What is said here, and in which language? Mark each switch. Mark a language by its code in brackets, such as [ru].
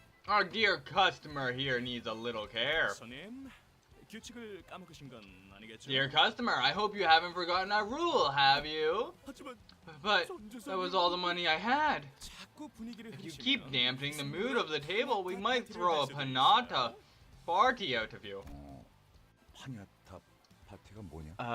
[en] Our dear customer here needs a little care. [ko] 손님, 규칙을 까먹으신 건 아니겠죠? [en] Dear customer, I hope you haven't forgotten our rule, have you? [ko] 하지만 [en] But that was all the money I had. [ko] 자꾸 분위기를 [en] If you [ko] 흐리시면 [en] keep dampening the mood of the table, we might throw a panata party out of you. [ko] 파냐타 파티가 뭐냐?